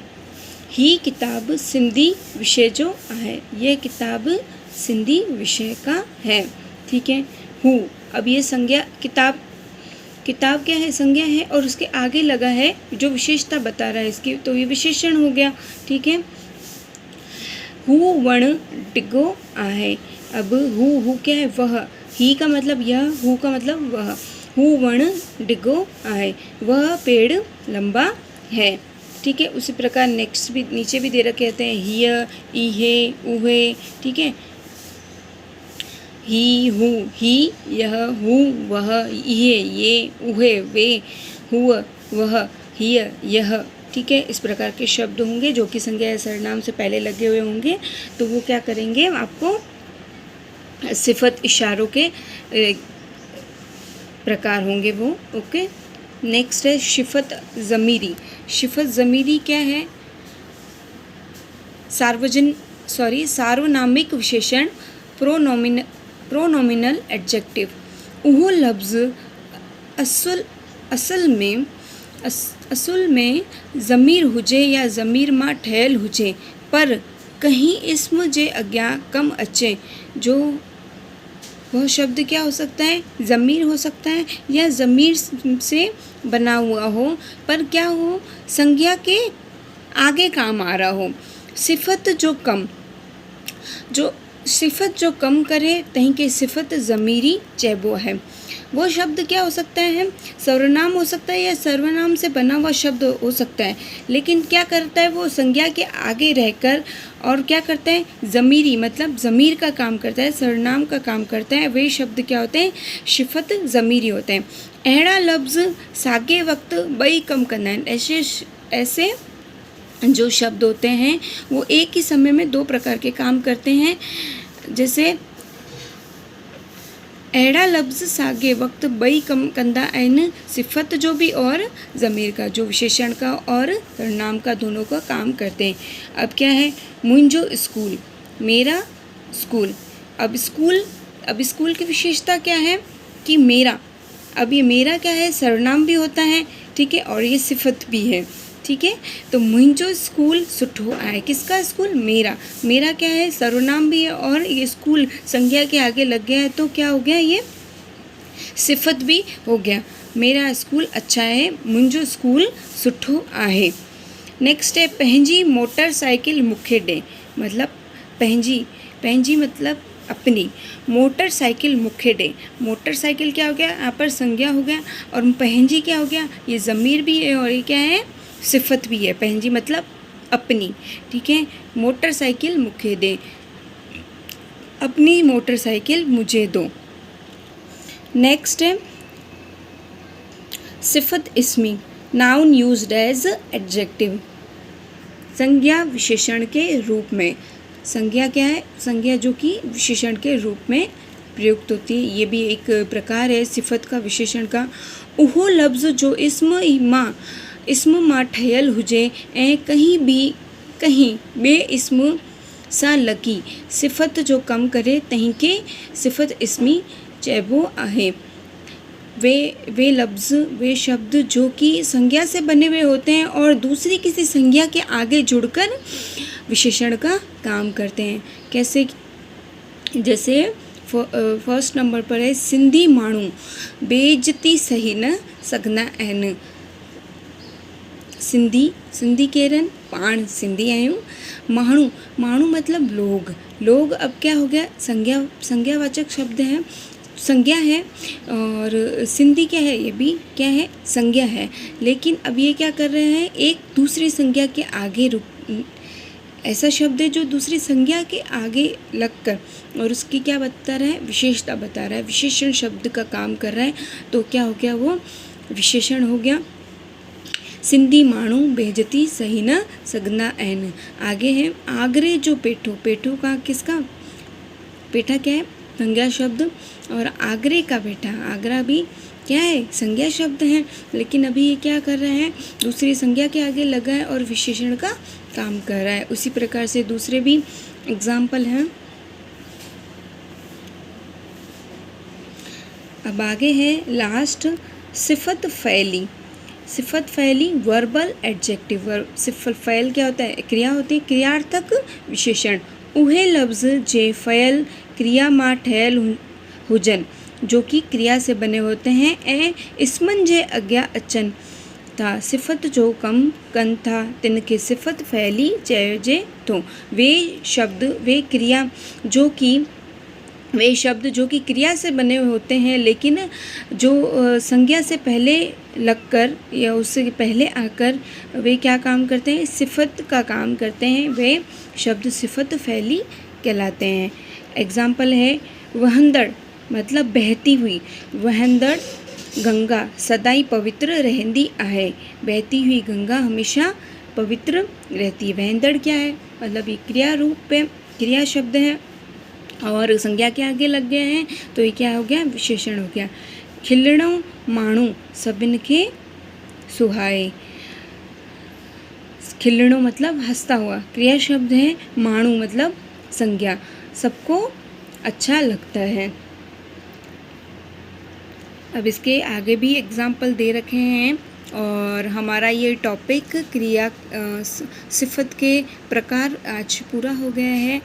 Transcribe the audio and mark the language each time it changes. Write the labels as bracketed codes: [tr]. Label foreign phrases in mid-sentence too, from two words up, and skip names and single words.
[sd] ही किताब सिंधी विषय जो है, [hi] यह किताब सिंधी विषय का है, ठीक है। हूँ, अब ये संज्ञा, किताब क्या है? संज्ञा है, और उसके आगे लगा है जो विशेषता बता रहा है इसकी, तो ये विशेषण हो गया, ठीक है। [sd] हू वण डिगो आहे। [hi] अब हू क्या है? वह। ही का मतलब यह, हू का मतलब वह। [sd] हू वण डिगो आहे, [hi] वह पेड़ लंबा है, ठीक है। उसी प्रकार नेक्स्ट भी नीचे भी दे रखे हैं [sd] हिय, इहे, उहे, [hi] ठीक है। ही, हूँ, ही, यह, हूँ, वह, इहे, ये, उहे, वे, हुआ, वह, हिय, यह, ठीक है। इस प्रकार के शब्द होंगे जो कि संज्ञा या सर्वनाम से पहले लगे हुए होंगे, तो वो क्या करेंगे? आपको सिफत इशारों के प्रकार होंगे वो। ओके, नेक्स्ट है सिफत ज़मीरी। सिफत ज़मीरी क्या है? सार्वनामिक विशेषण, [en] pronominal adjective. [sd] उहो लफ्ज़ असुल में ज़मीर हुजे या ज़मीर मां ठहियल हुजे, पर कहीं इस्म जे अॻियां कम अचे, [hi] जो वह शब्द क्या हो सकता है? ज़मीर हो सकता है, या ज़मीर से बना हुआ हो, पर क्या हो? संज्ञा के आगे काम आ रहा हो। [sd] सिफत जो कम करे तहीं के सिफत ज़मीरी चइबो है। [hi] वो शब्द क्या हो सकता है? सर्वनाम हो सकता है या सर्वनाम से बना हुआ शब्द हो सकता है, लेकिन क्या करता है? वो संज्ञा के आगे रहकर और क्या करता है? ज़मीरी, मतलब ज़मीर का काम करता है, सर्वनाम का काम करता है। वे शब्द क्या होते हैं? सिफत ज़मीरी होते हैं। [sd] अहिड़ा लफ्ज़ साॻे वक़्त ॿई कम कंदा आहिनि। [hi] ऐसे जो शब्द होते हैं वो एक ही समय में 2 प्रकार के काम करते हैं। जैसे [sd] अहिड़ा लफ्ज़ साॻे वक़्तु ॿई कम कंदा आहिनि, [hi] सिफ़त जो भी और ज़मीर का, जो विशेषण का और सर्वनाम का, दोनों का काम करते हैं। अब क्या है, [sd] मुंहिंजो स्कूल, [hi] मेरा स्कूल। अब स्कूल की विशेषता क्या है कि मेरा, अब ये मेरा क्या है, सर्वनाम भी होता है, ठीक है, और ये सिफ़त भी है, ठीक है। [sd] तो मुंहिंजो स्कूल सुठो आहे, [hi] किसका स्कूल, मेरा क्या है, सर्वनाम भी है और ये स्कूल संज्ञा के आगे लग गया है तो क्या हो गया, ये सिफ़त भी हो गया। मेरा स्कूल अच्छा है, [sd] मुंहिंजो स्कूल सुठो आहे। [hi] नेक्स्ट है [sd] पंहिंजी मोटरसाइकिल मूंखे ॾे, [hi] मतलब पंहिंजी मतलब अपनी, [sd] मोटरसाइकिल मूंखे ॾे। [hi] मोटरसाइकिल क्या हो गया, यहाँ पर संज्ञा हो गया, और पंहिंजी क्या हो गया, ये ज़मीर भी है और ये क्या है, सिफ़त भी है। पंहिंजी मतलब अपनी, ठीक है। [sd] मोटरसाइकिल मूंखे ॾे, [hi] अपनी मोटरसाइकिल मुझे दो। नेक्स्ट है सिफ़त इस्मी, [en] noun used as adjective, [hi] संज्ञा विशेषण के रूप में। संज्ञा क्या है, संज्ञा जो कि विशेषण के रूप में प्रयुक्त होती है, ये भी एक प्रकार है सिफ़त का, विशेषण का। [sd] उहो लफ्ज़ जो इस्म मां ठहियल हुजे ऐं कहीं ॿिए इस्म सां लॻी सिफ़त जो कमु करे, तंहिंखे सिफ़त इस्मी चइबो आहे। [hi] वे लफ्ज़, वे शब्द जो कि संज्ञा से बने हुए होते हैं और दूसरी किसी संज्ञा के आगे जुड़कर विशेषण का काम करते हैं। कैसे, जैसे फर्स्ट नंबर पर है, [sd] सिंधी माण्हू बेइज्जती सही न सघंदा आहिनि। सिंधी केरन, पाण सिंधी आहियूं। [hi] माण्हू मतलब लोग अब क्या हो गया, संज्ञावाचक शब्द है, संज्ञा है, और सिंधी क्या है, ये भी क्या है, संज्ञा है। लेकिन अब ये क्या कर रहे हैं, एक दूसरी संज्ञा के आगे ऐसा शब्द है जो दूसरी संज्ञा के आगे लगकर और उसकी क्या बता रहा है, विशेषता बता रहा है, विशेषण शब्द का काम कर रहा है, तो क्या हो गया, वो विशेषण हो गया। [sd] सिंधी माण्हू बेइज्जती सही न सघंदा आहिनि। [hi] आगे है [sd] आगरे जो पेठो [hi] का, किसका, पेठा क्या है, संज्ञा शब्द, और आगरे का पेठा, आगरा भी क्या है, संज्ञा शब्द है। लेकिन अभी ये क्या कर रहा है, दूसरी संज्ञा के आगे लगा है और विशेषण का काम कर रहा है। उसी प्रकार से दूसरे भी एग्जाम्पल हैं। अब आगे है लास्ट, सिफ़त फ़ैली [en] verbal adjective. [hi] सिफ़त फ़ैल क्या होता है, क्रिया होती है, क्रियार्थक विशेषण। [sd] उहे लफ्ज़ जे फ़ैल क्रिया मां ठहियल हुजन, [hi] जो कि क्रिया से बने होते हैं [sd] ऐं इस्मनि जे अॻियां अचनि था, सिफ़त जो कमु कनि था, तिनखे सिफ़त फ़ैली चइजे थो। [hi] वे शब्द जो कि क्रिया से बने हुए होते हैं लेकिन जो संज्ञा से पहले लगकर या उससे पहले आकर वे क्या काम करते हैं, सिफ़त का काम करते हैं, वे शब्द सिफ़त फ़ैली कहलाते हैं। एग्जाम्पल है, वहंदड़ मतलब बहती हुई, [sd] वहंदड़ गंगा सदाई पवित्र रहंदी आहे। [hi] बहती हुई गंगा हमेशा पवित्र रहती है। वहंदड़ क्या है, मतलब ये क्रिया रूप है, क्रिया शब्द है और संज्ञा के आगे लग गए हैं तो ये क्या हो गया, विशेषण हो गया। [sd] खिलणो माण्हू सभिनि खे सुहाए। [hi] खिलणो मतलब हंसता हुआ, क्रिया शब्द है, माण्हू मतलब संज्ञा, सबको अच्छा लगता है। अब इसके आगे भी एग्जाम्पल दे रखे हैं और हमारा ये टॉपिक क्रिया सिफ़त के प्रकार आज पूरा हो गया है।